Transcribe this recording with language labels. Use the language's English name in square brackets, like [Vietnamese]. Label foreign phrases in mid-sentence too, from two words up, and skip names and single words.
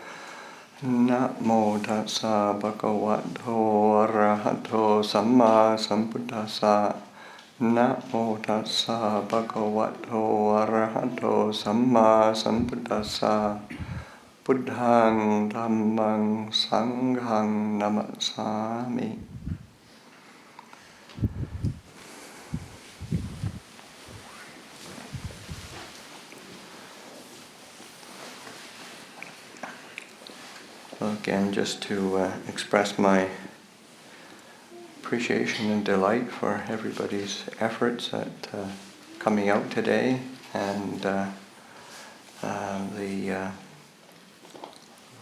[Pali] Namo tassa bhagavato arahato samma sambuddhassa. Namo tassa bhagavato arahato samma sambuddhassa. Buddhang dhammang sanghang namasami. [English] Again, just to express my appreciation and delight for everybody's efforts at coming out today, and the